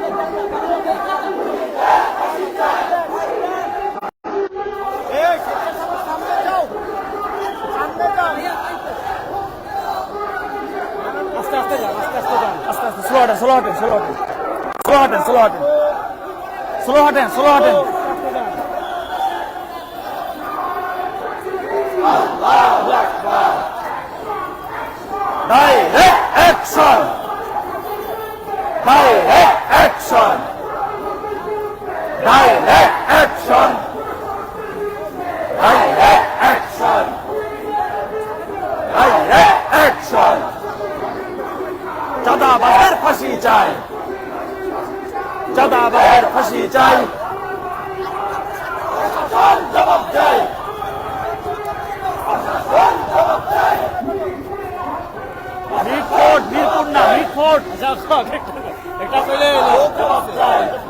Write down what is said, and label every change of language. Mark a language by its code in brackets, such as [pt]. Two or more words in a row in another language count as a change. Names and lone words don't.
[bn] আস্তে আস্তে যান, আস্তে আস্তে যান, আস্তে আস্তে স্লো হাঁটেন, স্লো হাঁটেন, স্লো হাঁটেন, স্লো হাঁটেন, স্লো হাঁটেন, স্লো হাঁটেন, স্লো হাঁটেন। [en] Direct action! Direct action! Direct action! Direct action! Direct action! [bn] চাঁদাবাজের ফাঁসি চাই, চাঁদাবাজের ফাঁসি চাই, জবাব চাই, মিরপুর, মিরপুর না মিরপুর, এটা পেলে জবাব চাই,